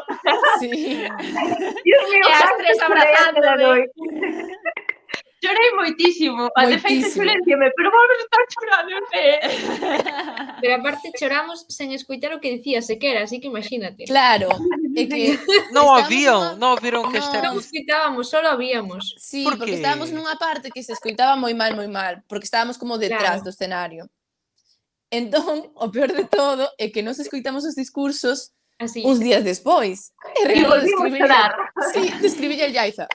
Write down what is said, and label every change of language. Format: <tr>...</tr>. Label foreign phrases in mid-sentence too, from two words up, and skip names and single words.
<gl>Sí. Dios mío, E as tres abrazándome. Chorei moitísimo. De feito, silenciame, pero volves a estar chorando, non sei. Pero aparte choramos sen escoitar o que dicía sequera, así que imagínate. Claro, é que</gl> <pt>Não</pt> <gl>estábamos</gl> <pt>ouviram? Não ouviram o que a Esther</pt> <gl>Non</gl> <pt>disse?</pt> <gl>escoitábamos, solo habíamos. Sí,</gl> <pt>Por</pt> <gl>porque</gl> <pt>quê?</pt> <gl>estábamos nunha parte que se escoitaba moi mal, porque estábamos como detrás Claro. do escenario. Entón, o peor de todo é que nos escoitamos os discursos Así. uns días despois. E E recordo volvimos a chorar. describille a Yaiza.</gl>